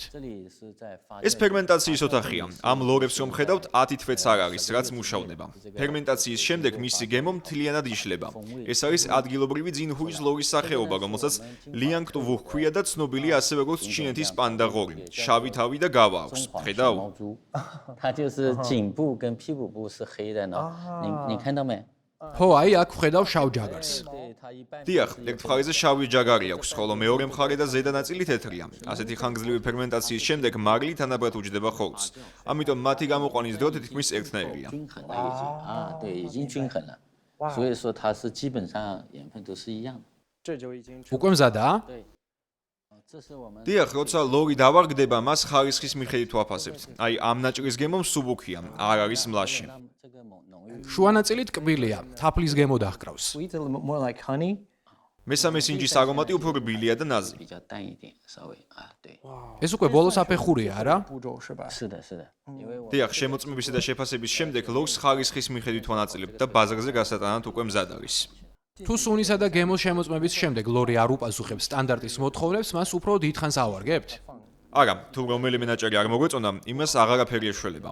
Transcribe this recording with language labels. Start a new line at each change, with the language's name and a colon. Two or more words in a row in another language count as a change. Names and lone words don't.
Georgian: ეს ფერმენტაციის ოთახია. ამ ლორებს რომ ხედავთ, 10 თვეც არ არის, რაც მუშავდება. ფერმენტაციის შემდეგ მისი გემო მთლიანად იშლება. ეს არის ადგილობრივი ძინჰუის ლორის სახეობა, რომელსაც ლიანგტუვუ ჰქვია და ცნობილია ასევე როგორც ჩინეთის პანდა ღორი. შავი თავი და გავა აქვს. ხედავ?
Chinese: 它就是颈部跟屁股部是黑的呢，你看到没？
Georgian: ხო, აი აქ ვხედავ შავ ჯაგარს. დიახ, ერთ მხარეზე შავი ჯაგარი აქვს, ხოლო მეორე მხარე და ზედა ნაწილი თეთრია. ასეთი ხანგრძლივი ფერმენტაციის შემდეგ მარილი თანაბრად უჯდება ხორცს. ამიტომ მათი გამოყვანის დრო თითქმის ერთნაირია.
Chinese: 均衡了已经啊，对，已经均衡了，所以说它是基本上盐分都是一样的。
Georgian: უკვე მზადაა?
Chinese: 对，这是我们
Georgian: დიახ, როცა ლორი დავარგდება, მას ხარისხის მიხედვით ვაფასებთ. აი, ამ ნაჭრის გემო მსუბუქია, არ არის მლაშე.
Chinese: 这个浓郁
Georgian: შუა ნაწილი ტკბილია, თაფლის გემო დაჰკრავს.
English: Sweet, a little more like honey.
Georgian: მესამე სინჯის არომატი უფრო რბილია და ნაზი.
Chinese: 比较淡一点，稍微啊，对，
Georgian: ეს უკვე ბოლოს აფეხურია, რა?
Chinese: 步骤是吧？是的，是的，因为我
Georgian: დიახ, შემოწმებისა და შეფასების შემდეგ ლორს ხარისხის მიხედვით ვანაწილებთ და ბაზარზე გასატანად უკვე მზად არის. თუ სუნისა და გემოს შემოწმების შემდეგ ლორი არ უპასუხებს სტანდარტის მოთხოვნებს, მას უფრო დიდხანს ავარგებთ. არა, თუ რომელიმე ნაჭერი არ მოგვეწონა, იმას აღარაფერი ეშველება.